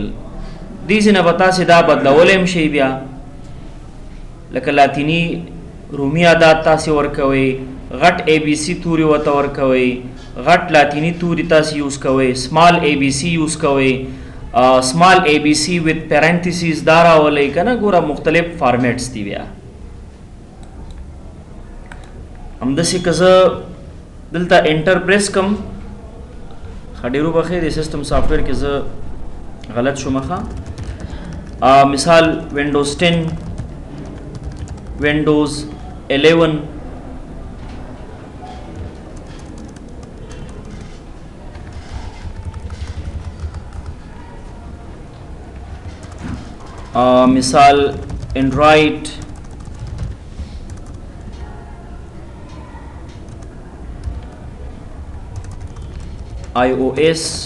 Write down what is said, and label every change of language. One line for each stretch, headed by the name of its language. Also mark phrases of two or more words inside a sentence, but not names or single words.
Pashto: دې ځینه به تاسې دا بدلولی هم شئ، بیا لکه لاتیني رومي عداد تاسې ورکوئ، غټ ABC توري ورته ورکوئ، غټ لاتینی توري تاسې یوز کوئ،
English: small ABC
Pashto: یوز کوئ،
English: small ABC with parentheses
Pashto: دا راولئ که نه. ګوره مختلف فارمیټس دي. بیا همداسې که زه دلته
English: enter press
Pashto: کم، ښه ډېرو بخیر د
English: system software
Pashto: کې زه غلط شوم. ښه مثال ونډوز 10، ونډوز 11، مثال اینڈرائڈ، iOS.